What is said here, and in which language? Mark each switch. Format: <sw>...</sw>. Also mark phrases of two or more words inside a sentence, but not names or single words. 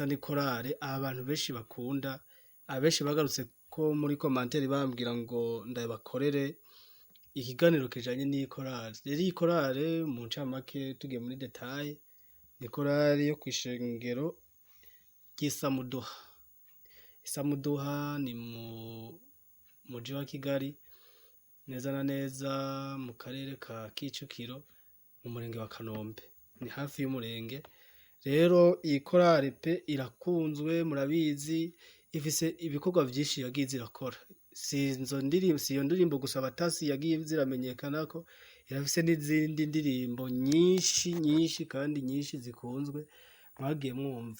<rn>Ni korale abantu benshi bakunda, abenshi bagarutse ko muri commentaire bambwira ngo ndabakorere ikiganiro kijanye n'iyi korale. Rero iyi korale mu ncamake tugiye muri detaye, ni korale yo kwishengero ry'Isamuduha. Isamuduha ni mu muji wa Kigali, neza na neza mu karere ka Kicukiro mu murenge wa Kanombe, ni hafi y'umurenge. Rero iyi korale pe irakunzwe, murabizi, ifise ibikorwa byinshi yagiye irakora. Si iyo ndirimbo gusa Abatasi yagiye ziramenyekana ko, irafise n'izindi ndirimbo nyinshi kandi nyinshi zikunzwe mwagiye mwumva.</rn>